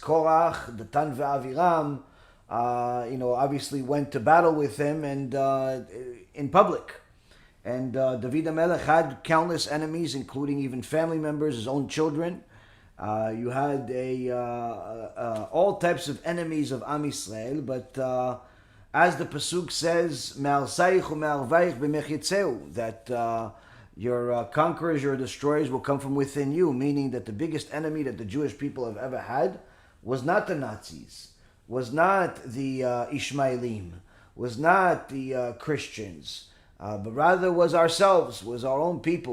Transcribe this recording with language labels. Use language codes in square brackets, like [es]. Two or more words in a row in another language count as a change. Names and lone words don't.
[en] Korach, Datan ve'Aviram, obviously went to battle with him and in public. And David HaMelech had countless enemies, including even family members, his own children. You had all types of enemies of Am Yisrael, but as the Pasuk says, [he] מהרסיך ומחריביך ממך יצאו, [en] that your conquerors, your destroyers will come from within you, meaning that the biggest enemy that the Jewish people have ever had was not the Nazis, was not the Ishmaelim, was not the Christians, but rather was ourselves, was our own people.